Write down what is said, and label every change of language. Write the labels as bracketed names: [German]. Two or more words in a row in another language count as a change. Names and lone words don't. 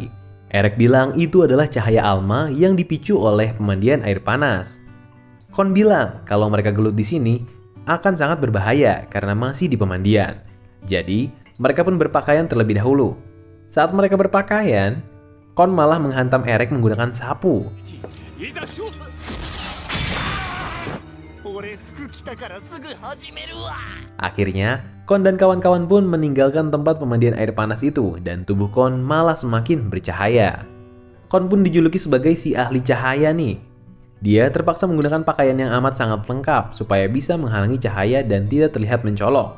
[Indonesian] Erek bilang itu adalah cahaya Alma yang dipicu oleh pemandian air panas. Kon bilang kalau mereka gelut di sini akan sangat berbahaya karena masih di pemandian. Jadi mereka pun berpakaian terlebih dahulu. Saat mereka berpakaian, Kon malah menghantam Erek menggunakan sapu. [Japanese] いざ勝負俺服着たからすぐ始めるわ [Indonesian] Akhirnya, Kon dan kawan-kawan pun meninggalkan tempat pemandian air panas itu dan tubuh Kon malah semakin bercahaya. Kon pun dijuluki sebagai si ahli cahaya nih. Dia terpaksa menggunakan pakaian yang amat sangat lengkap supaya bisa menghalangi cahaya dan tidak terlihat mencolok.